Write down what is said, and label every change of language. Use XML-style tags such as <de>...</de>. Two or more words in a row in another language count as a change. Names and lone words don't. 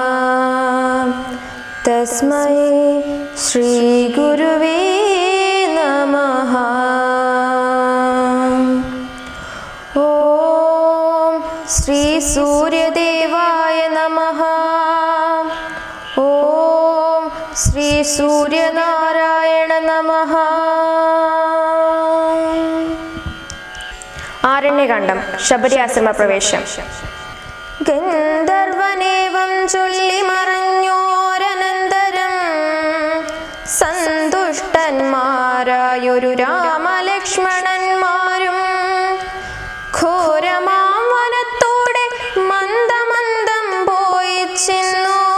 <sa>तस्मै श्री गुरुवे नमः। ओम श्री सूर्यदेवाय नमः। ओम श्री सूर्यनारायण नमः।</sa> <ml>ആരണ്യകാണ്ഡം ശബരിയാശ്രമ പ്രവേശം. ഗന്ധർവനേവം ചൊല്ലി മറഞ്ഞോരനന്തരം സന്തുഷ്ടന്മാരായൊരു രാമലക്ഷ്മണന്മാരും ഘോരമാം വനത്തോടെ മന്ദമന്ദം പോയി ചെന്നു.</ml>